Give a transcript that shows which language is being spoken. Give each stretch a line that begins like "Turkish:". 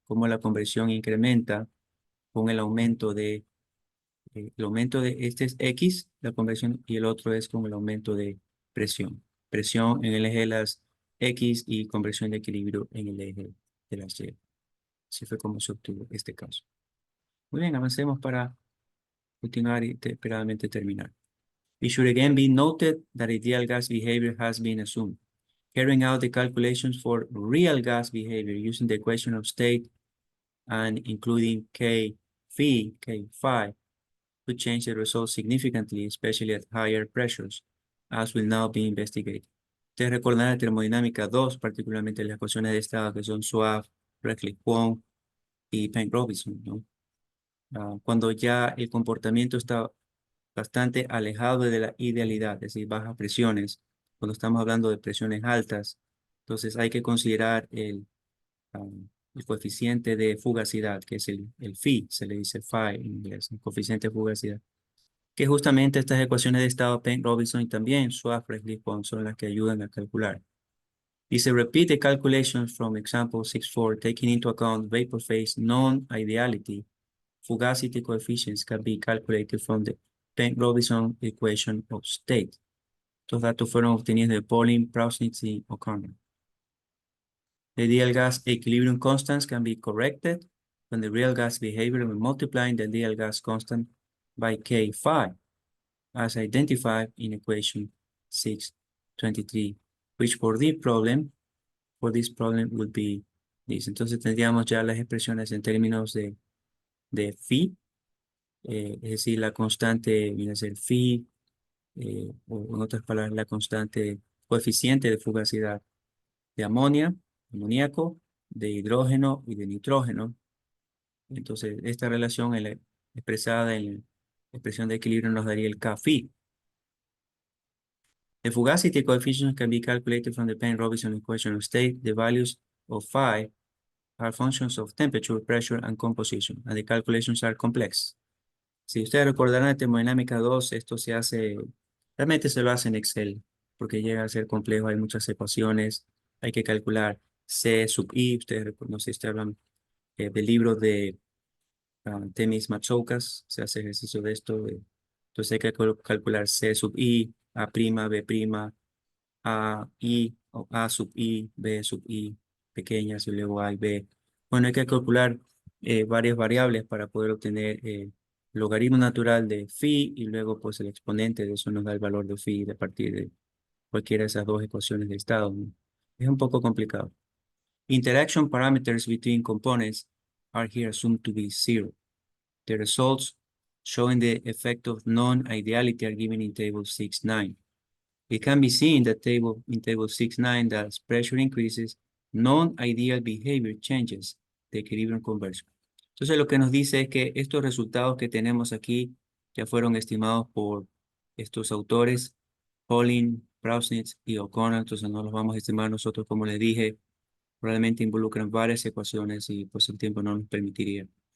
Spanish: Cómo la conversión incrementa con el aumento de este es X, la conversión, y el otro es con el aumento de presión. Presión en el eje de las X y conversión de equilibrio en el eje de las Y. Así fue como se obtuvo este caso. Muy bien, avancemos para continuar y esperadamente terminar.
English: It should again be noted that ideal gas behavior has been assumed. Carrying out the calculations for real gas behavior using the equation of state and including K phi, K phi, could change the results significantly, especially at higher pressures, as will now be investigated.
Spanish: Ustedes recordarán la termodinámica 2, particularmente las ecuaciones de estado que son Suave, Redlich-Kwong y Penck-Robinson, ¿no? Cuando ya el comportamiento está bastante alejado de la idealidad, es decir, bajas presiones, cuando estamos hablando de presiones altas, entonces hay que considerar el coeficiente de fugacidad, que es el phi, se le dice phi en inglés, el coeficiente de fugacidad, que justamente estas ecuaciones de estado Penck-Robinson y también Schwarzschild-Kwong son las que ayudan a calcular. Dice,
English: repeat the calculations from example 6.4, taking into account vapor phase non-ideality. Fugacity coefficients can be calculated from the Penck-Robinson equation of state.
Spanish: Estos datos fueron obtenidos de Pauling, Prausnitz y O'Connor.
English: The ideal gas equilibrium constants can be corrected when the real gas behavior when multiplying the ideal gas constant by K phi, as identified in equation 623, which for this problem would be this.
Spanish: Entonces tendríamos ya las expresiones en términos de phi, es decir, la constante viene a ser phi, o en otras palabras, la constante coeficiente de fugacidad de amoníaco, de hidrógeno y de nitrógeno. Entonces, esta relación expresada en la expresión de equilibrio nos daría el K phi.
English: The fugacity coefficients can be calculated from the Penck-Robinson equation of state. The values of phi are functions of temperature, pressure, and composition, and the calculations are complex.
Spanish: Si ustedes recordarán de termodinámica 2, esto realmente se lo hace en Excel, porque llega a ser complejo, hay muchas ecuaciones, hay que calcular C sub I, ustedes no sé si ustedes hablan del libro de Temis Matsoukas, se hace ejercicio de esto, entonces hay que calcular C sub I, A', B', A, I, o A sub I, B sub I, pequeñas y luego A y B. Bueno, hay que calcular varias variables para poder obtener logaritmo natural de phi y luego pues el exponente de eso nos da el valor de phi a partir de cualquiera de esas dos ecuaciones de estado, ¿no? Es un poco complicado.
English: Interaction parameters between components are here assumed to be zero. The results showing the effect of non-ideality are given in table 6.9. It can be seen that in table 6.9 that as pressure increases, non-ideal behavior changes the equilibrium conversion.
Spanish: Entonces lo que nos dice es que estos resultados que tenemos aquí ya fueron estimados por estos autores, Pauling, Prausnitz y O'Connor, entonces no los vamos a estimar nosotros, como les dije, probablemente involucran varias ecuaciones y pues el tiempo no nos permitiría.